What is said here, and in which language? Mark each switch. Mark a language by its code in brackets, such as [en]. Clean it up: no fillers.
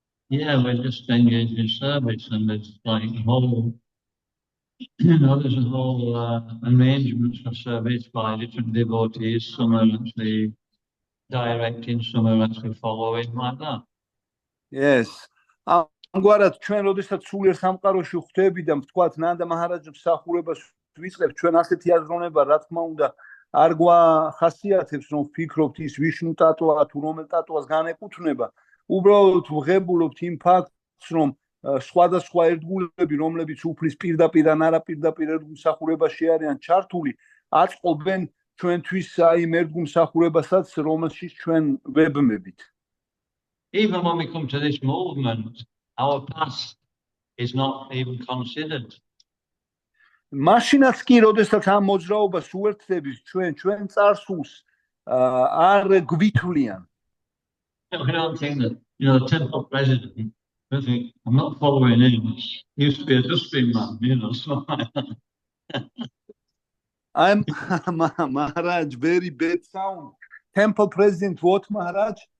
[en] Yeah, we're just engaged in service, and there's like a whole, there's a whole arrangements for service by different devotees. Some are actually directing, some are actually following, like that. Yes. [ka] ამგვარად ჩვენ როდესაც სულიერ სამყაროში ხვდები და ვთქვათ ნანდა მაჰარაჯის მსახურებას ვიწყებთ, ჩვენ ასეთი აზროვნება, რა თქმა უნდა, არ გვახასიათებს, რომ ვფიქრობთ ის ვიშნუ ტატვა თუ რომელ ტატვას განეკუთვნება. უბრალოდ ვღებულობთ იმ ფაქტს, რომ სხვადასხვა ერთგულები, რომლებიც უფლის პირდაპირ ან არაპირდაპირ ერთგულმსახურებაში არიან ჩართული, აწყობენ ჩვენთვის აი იმ ერთგულმსახურებასაც, რომელშიც ჩვენ ვებმებით. [en] Even when we come to this movement, our past is not even considered. [ka] მაშინაც კი, როდესაც ამ მოძრაობას უერთდებით, ჩვენ წარსულს არ გვითვლიან. [en] We don't think that, the temple president, I think, I'm not following him. He used to be a dustbin man, so. I'm Maharaj, very bad sound. Temple president, what, Maharaj?